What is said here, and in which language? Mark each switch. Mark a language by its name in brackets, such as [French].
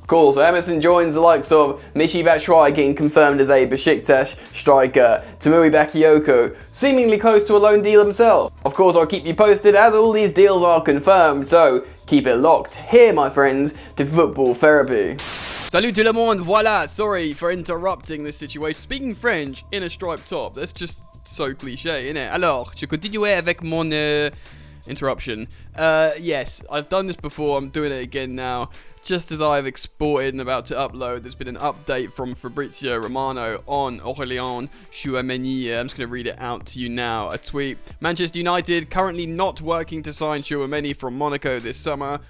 [English] Cool, so Emerson joins the likes of Michy Batshuayi getting confirmed as a Besiktas striker, Tamuri Bakayoko seemingly close to a loan deal himself. Of course, I'll keep you posted as all these deals are confirmed, so keep it locked here, my friends, to Football Therapy. [French] Salut tout le monde, voilà, [English] sorry for interrupting this situation. Speaking French in a striped top, that's just so cliché, isn't it? [French] Alors, je continuais avec mon interruption. [English] Yes, I've done this before, I'm doing it again now. Just as I've exported and about to upload, there's been an update from Fabrizio Romano on Aurélien Tchouaméni. I'm just going to read it out to you now. A tweet. Manchester United currently not working to sign Tchouaméni from Monaco this summer.